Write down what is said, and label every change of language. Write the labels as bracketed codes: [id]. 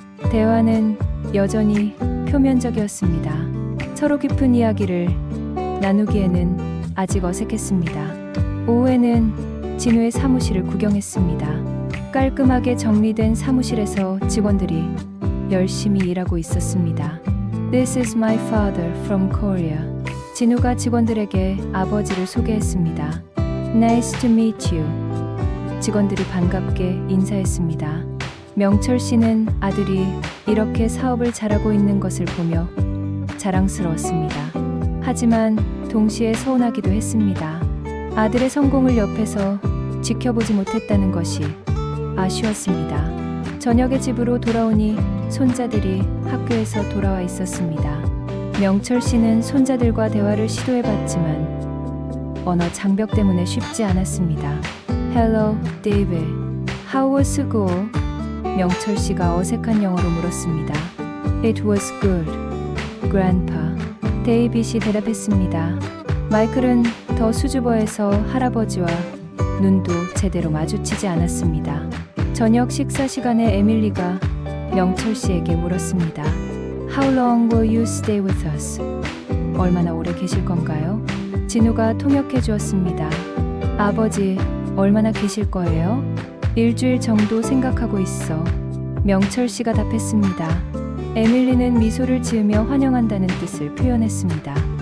[ko] 대화는 여전히 표면적이었습니다. 서로 깊은 이야기를 나누기에는 아직 어색했습니다. 오후에는 진우의 사무실을 구경했습니다. 깔끔하게 정리된 사무실에서 직원들이 열심히 일하고 있었습니다. [en] This is my father from Korea. [ko] 진우가 직원들에게 아버지를 소개했습니다. [en] Nice to meet you. [ko] 직원들이 반갑게 인사했습니다. 명철 씨는 아들이 이렇게 사업을 잘하고 있는 것을 보며 자랑스러웠습니다. 하지만 동시에 서운하기도 했습니다. 아들의 성공을 옆에서 지켜보지 못했다는 것이 아쉬웠습니다. 저녁에 집으로 돌아오니 손자들이 학교에서 돌아와 있었습니다. 명철 씨는 손자들과 대화를 시도해봤지만 언어 장벽 때문에 쉽지 않았습니다. [en] Hello, David. How was school? [ko] 명철 씨가 어색한 영어로 물었습니다. [en] It was good, Grandpa. [ko] 데이빗이 대답했습니다. 마이클은 더 수줍어해서 할아버지와 눈도 제대로 마주치지 않았습니다. 저녁 식사 시간에 에밀리가 명철 씨에게 물었습니다. [en] How long will you stay with us? [ko] 얼마나 오래 계실 건가요? 진우가 통역해 주었습니다. 아버지, 얼마나 계실 거예요? 일주일 정도 생각하고 있어. 명철 씨가 답했습니다. 에밀리는 미소를 지으며 환영한다는 뜻을 표현했습니다.